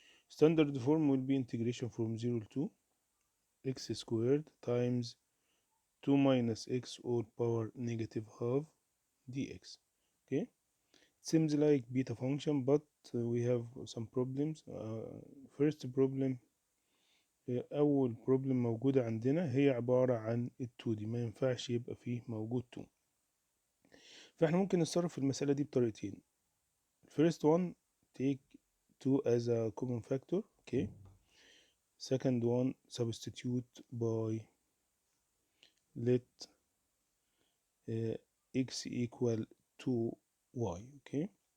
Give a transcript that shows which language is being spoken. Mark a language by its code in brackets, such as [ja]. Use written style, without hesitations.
[en] Standard form will be integration from 0 to x squared times 2 minus x all power negative half dx. Okay. It seems like beta function, but we have some problems. First problem, [ar] أول problem موجودة عندنا هي عبارة عن ال 2D. ما ينفعش يبقى فيه موجود 2. فاحنا ممكن نتصرف في المسألة دي بطريقتين. [en] First one, take 2 as a common factor. Okay. Second one, substitute by let x equal to y. Okay.